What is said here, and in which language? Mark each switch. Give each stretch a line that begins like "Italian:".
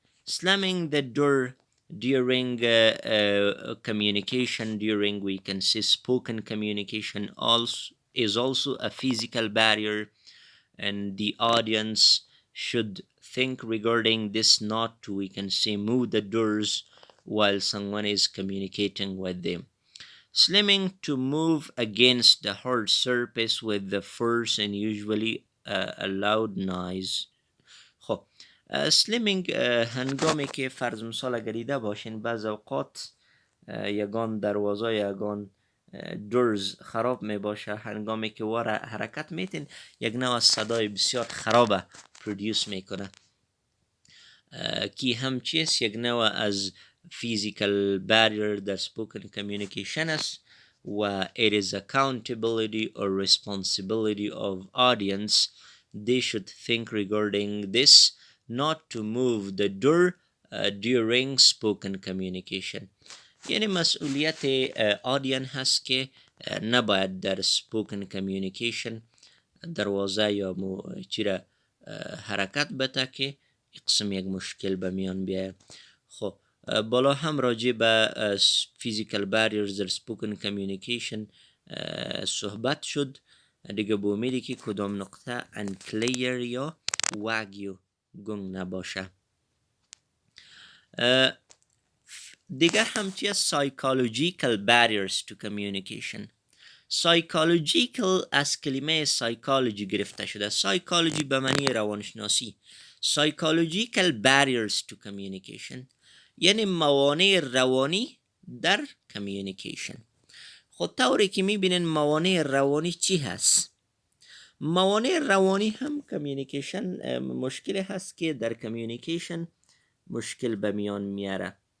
English: Slamming the door during communication, during, we can say, spoken communication, is also a physical barrier, and the audience should think regarding this, not to, we can say, move the doors while someone is communicating with them. Slamming, to move against the hard surface with the force and usually a loud noise.
Persian: خب سلیمینگ هنگامی که فرض مثال اگر دیده باشین بعض اوقات یگان دروازه یگان دورز خراب می باشه، هنگامی که وار حرکت میتین یک نوع صدای بسیار خرابه پرودیوس میکنه، کی هم چیست؟ یک نوع از physical barrier در spoken communication است و
English: it is accountability or responsibility of audience. They should think regarding this, not to move the door during spoken communication.
Persian: یعنی مسئولیت آدین هست که نباید در spoken communication دروازه یا چیره حرکت بده که قسم یک مشکل به میان بیاید. خب بالا هم راجع به physical barriers در spoken communication صحبت شد. دیگه با امیدی که کدام نقطه unclear یا واگیو گنگ نباشه. دیگه هم چیه؟ psychological barriers to communication. psychological از کلمه psychology گرفته شده. psychology به معنی روانشناسی. psychological barriers to communication یعنی موانع روانی در communication. خود طوری که میبینین موانع روانی چی هست؟ موانع روانی هم کمیونیکیشن مشکل هست که در کمیونیکیشن مشکل به میان میاره.